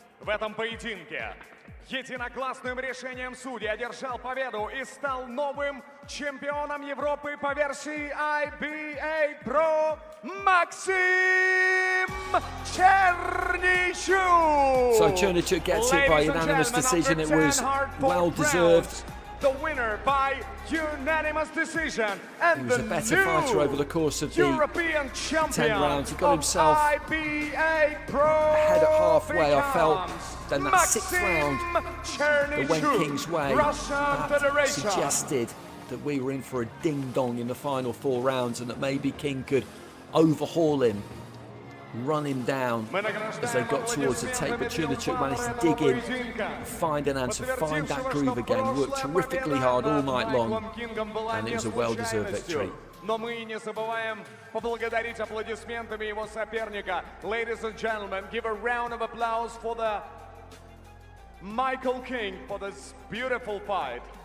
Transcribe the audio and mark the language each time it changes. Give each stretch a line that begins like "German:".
Russian: В этом поединке единогласным решением судей одержал победу и стал новым чемпионом Европы по версии IBA Pro Максим Черничук.
English: So Черничук gets it by unanimous decision. It was well deserved. The winner by unanimous decision, and he was a better fighter over the course of the European 10 rounds. He got himself IBA Pro ahead at halfway, I felt. Then that Maxim 6th round that went King's way, that suggested that we were in for a ding-dong in the final 4 rounds, and that maybe King could overhaul him, run him down as they got towards the tape. But Черничук managed to dig in, find an answer, find that groove again, worked terrifically hard all night long, and it was a well-deserved victory.
Russian: Но мы не забываем поблагодарить аплодисментами его соперника.
English: Ladies and gentlemen, give a round of applause for the Michael King for this beautiful fight.